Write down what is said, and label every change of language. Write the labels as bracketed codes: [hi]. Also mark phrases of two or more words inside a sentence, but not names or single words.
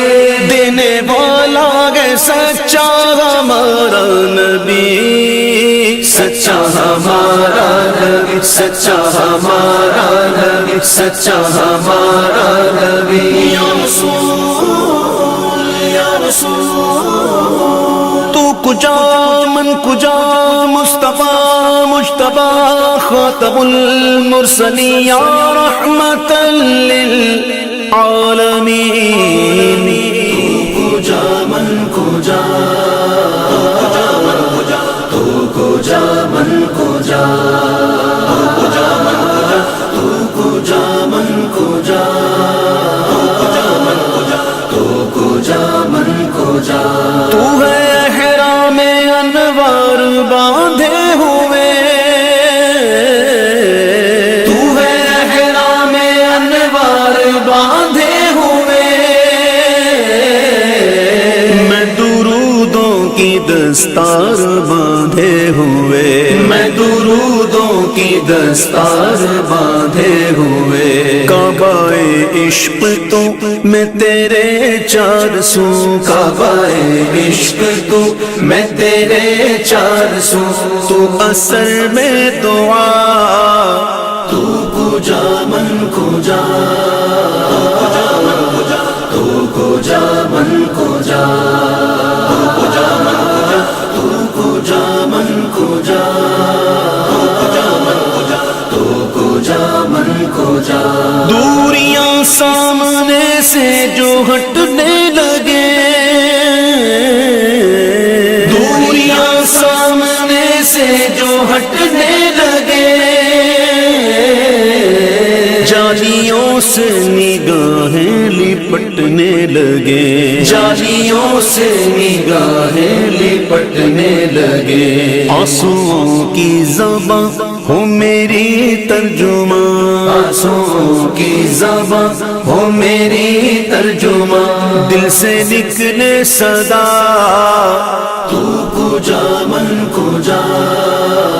[ur] دینے والا ہے سچا ہمارا نبی، سچا ہمارا نبی، سچا ہمارا نبی، سچا ہمارا نبی، [ar] یا رسول یا رسول، [fa] تو کجا من کجا [ar] مصطفیٰ مجتبی خاتم المرسلین یا رحمت للعالمین، [fa] کجا من کجا، تو کجا من کجا، تو کجا من کجا، تو کجا من کجا، [ur] تو ہے احرام انوار باندھے ہوئے، تو ہے احرام انوار باندھے ہوئے، میں درودوں کی دستار باندھے ہوئے، میں درودوں کی دستار باندھے ہوئے، کعبہ عشق تو میں تیرے چار سو، کعبہ عشق تو میں تیرے چار سو، تو اثر میں دعا، [fa] تو کجا من کجا، تو کجا من کجا، تو کجا من کجا، تو کجا من کجا، [ur] دوریاں سامنے سے جو ہٹنے لگے، دوریاں سامنے سے جو ہٹنے لگے، جالیوں سے نگاہیں لپٹنے لگے، جالیوں سے نگاہیں لپٹنے لگے، آنسوؤں کی زباں ہو میری ترجمان، آنسوؤں کی زباں ہو میری ترجمان، دل سے نکلے صدا، [fa] تو کجا من کجا،